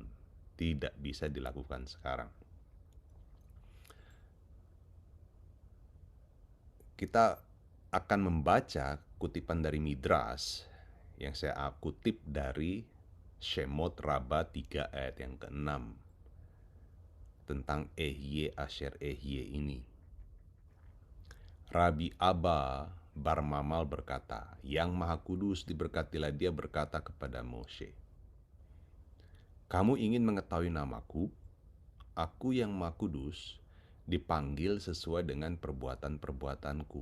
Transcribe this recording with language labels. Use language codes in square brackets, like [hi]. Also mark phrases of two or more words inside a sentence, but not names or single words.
[id] Tidak bisa dilakukan sekarang. Kita akan membaca kutipan dari Midras yang saya kutip dari Shemot Rabbah 3 ayat yang ke-6. Tentang Ehye asher ehye ini. Rabi Abba Bar Mamal berkata, Yang Maha Kudus diberkatilah dia berkata kepada Moshe, kamu ingin mengetahui namaku? Aku yang Maha Kudus dipanggil sesuai dengan perbuatan-perbuatanku.